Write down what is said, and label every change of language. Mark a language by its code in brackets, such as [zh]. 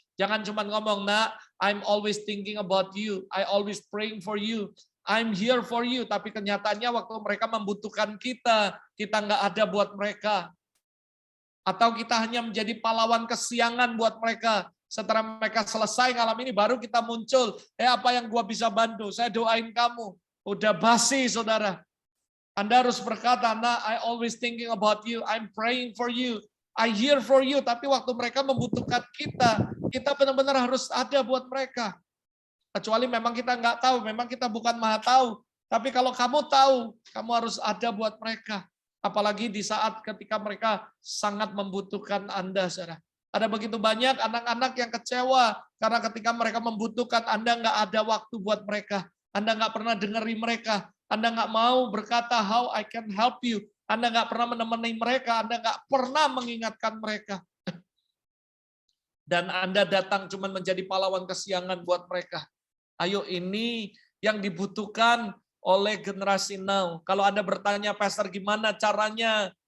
[id] Jangan cuma ngomong, nah, [en] I'm always thinking about you, I always praying for you, [id] I'm here for you, tapi kenyataannya waktu mereka membutuhkan kita nggak ada buat mereka. Atau kita hanya menjadi pahlawan kesiangan buat mereka. Setelah mereka selesai malam ini, baru kita muncul, apa yang gua bisa bantu, saya doain kamu. Udah basi, saudara. Anda harus berkata, nah, [en] I always thinking about you, I'm praying for you, I here for you. [id] Tapi waktu mereka membutuhkan kita benar-benar harus ada buat mereka. Kecuali memang kita nggak tahu, memang kita bukan maha tahu. Tapi kalau kamu tahu, kamu harus ada buat mereka. Apalagi di saat ketika mereka sangat membutuhkan Anda, saudara. Ada begitu banyak anak-anak yang kecewa karena ketika mereka membutuhkan Anda nggak ada waktu buat mereka. Anda nggak pernah dengerin mereka. Anda nggak mau berkata, [en] how I can help you. [id] Anda nggak pernah menemani mereka. Anda nggak pernah mengingatkan mereka. Dan Anda datang cuma menjadi pahlawan kesiangan buat mereka. Ayo, ini yang dibutuhkan oleh generasi now. Kalau Anda bertanya, Pastor, gimana caranya